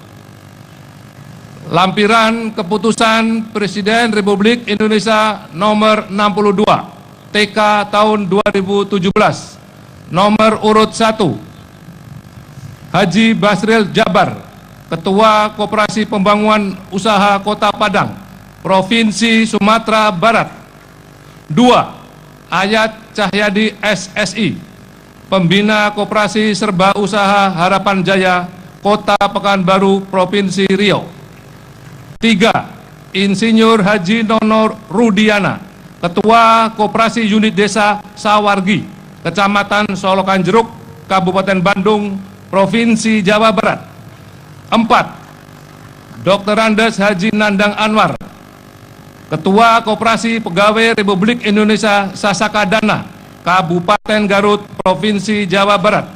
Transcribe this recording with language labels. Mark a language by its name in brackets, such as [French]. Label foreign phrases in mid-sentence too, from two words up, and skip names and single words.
[Indonesian] Lampiran Keputusan Presiden Republik Indonesia nomor 62 TK tahun 2017, nomor urut 1, Haji Basril Jabar, Ketua Koperasi Pembangunan Usaha Kota Padang, Provinsi Sumatera Barat. 2. Ayat Cahyadi SSI, Pembina Koperasi Serba Usaha Harapan Jaya, Kota Pekanbaru, Provinsi Riau. 3. Insinyur Haji Nono Rudiana, Ketua Koperasi Unit Desa Sawargi, Kecamatan Solokan Jeruk, Kabupaten Bandung, Provinsi Jawa Barat. 4. Dr. Andes Haji Nandang Anwar, Ketua Koperasi Pegawai Republik Indonesia Sasakadana, Kabupaten Garut, Provinsi Jawa Barat.